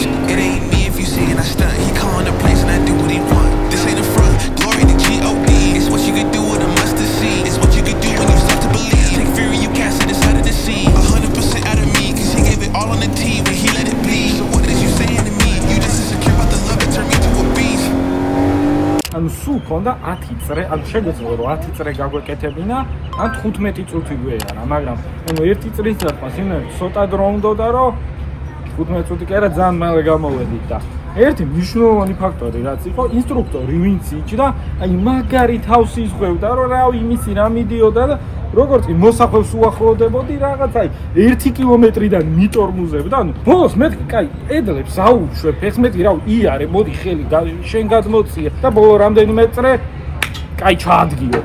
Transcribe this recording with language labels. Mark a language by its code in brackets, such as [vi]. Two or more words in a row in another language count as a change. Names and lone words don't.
[en] It ain't me if you see and I stunt. He calling the place and I do what he want. This ain't a front. Glory to G.O.D. It's what you could do with a mustard seed. It's what you could do when you start to believe. Take fury, you cast it inside of the sea. 100% out of me, cause he gave it all on the tee when he let it bleed. So what is you saying to me? You just insecure about the love and turn me to a beast. [ka] ანუ სულ ქონდა 10 წრე, ანუ შეგეძლო რომ 10 წრე გაგვეკეთებინა, ან 15 წუთი გვეარა, მაგრამ ანუ 1 წრის დასვას იმენ ცოტა დრო უნდოდა რომ 15 წუთი კი არა ძალიან მალე გამოვედით და ერთი მნიშვნელოვანი ფაქტორი რაც იყო ინსტრუქტორი ვინც იჭდა, აი მაგარი თავს იზღვევდა რომ რავი იმისი რა მიდიოდა და როგორც კი მოსახვევს უახლოვდებოდი რაღაც აი 1 კილომეტრიდან მიტორმუზებდა, ანუ ბოლოს მეთქი კაი პედლებს აუშვებ, ეხმეთი რავი იარე, მოდი ხელი შენ გადმოწია და ბოლო რამდენიმე წრე კაი ჩაადგიო.